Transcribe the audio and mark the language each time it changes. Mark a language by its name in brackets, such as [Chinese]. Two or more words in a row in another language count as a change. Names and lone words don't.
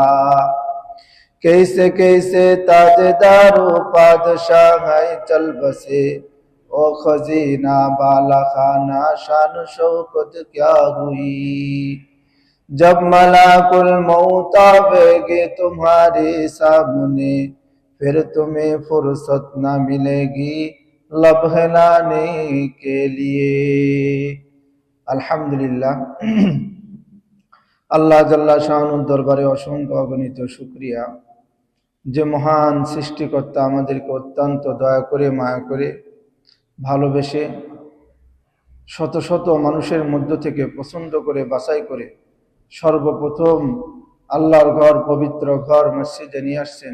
[Urdu] کیسے کیسے تاجدار و پادشاہ ہے چل بسے، او خزینہ بالا خانہ شان و شوکت کیا ہوئی. جب ملک الموت آئے گے تمہارے سامنے، پھر تمہیں فرصت نہ ملے گی لب ہلانے کے لیے. [Bangla] আলহামদুলিল্লাহ, আল্লাহ জাল্লা শাআনুর দরবারে অসংখ্য অগণিত শুকরিয়া, যে মহান সৃষ্টিকর্তা আমাদেরকে অত্যন্ত দয়া করে মায়া করে ভালোবেসে শত শত মানুষের মধ্য থেকে পছন্দ করে বাছাই করে সর্বপ্রথম আল্লাহর ঘর, পবিত্র ঘর মসজিদে নিয়ে আসছেন।